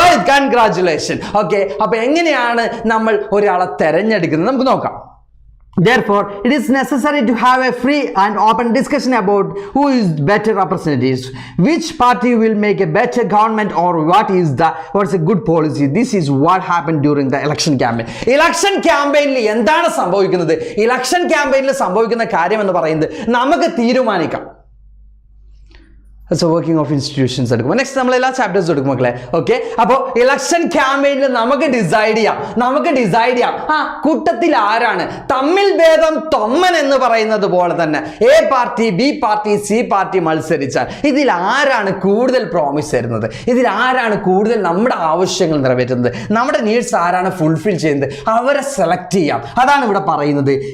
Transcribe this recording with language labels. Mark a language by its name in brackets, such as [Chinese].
[Malayalam] Congratulation. Okay, അപ്പൊ എങ്ങനെയാണ് നമ്മൾ ഒരാളെ തെരഞ്ഞെടുക്കുന്നത് നമുക്ക് നോക്കാം. [English] Therefore, it is necessary to have a free and open discussion about who is better representatives, which party will make a better government, or what's a good policy. This is what happened during the election campaign. [Malayalam] Election campaign എന്താണ് സംഭവിക്കുന്നത്? Election ക്യാമ്പയിനിൽ സംഭവിക്കുന്ന കാര്യം എന്ന് പറയുന്നത് നമുക്ക് തീരുമാനിക്കാം. Working of institutions എടുക്കും. Next നമ്മൾ എല്ലാ ചാപ്റ്റേഴ്സ് എടുക്കും മക്കളെ. ഓക്കെ, അപ്പോൾ ഇലക്ഷൻ ക്യാമ്പയിനിൽ നമുക്ക് ഡിസൈഡ് ചെയ്യാം കൂട്ടത്തിൽ ആരാണ്, തമ്മിൽ ഭേദം തൊമ്മൻ എന്ന് പറയുന്നത് പോലെ തന്നെ A party, B party, C party മത്സരിച്ചാൽ ഇതിൽ ആരാണ് കൂടുതൽ പ്രോമിസ് തരുന്നത്, ഇതിൽ ആരാണ് കൂടുതൽ നമ്മുടെ ആവശ്യങ്ങൾ നിറവേറ്റുന്നത്, നമ്മുടെ നീഡ്സ് ആരാണ് ഫുൾഫിൽ ചെയ്യുന്നത്, അവരെ സെലക്ട് ചെയ്യാം. അതാണ് ഇവിടെ പറയുന്നത്.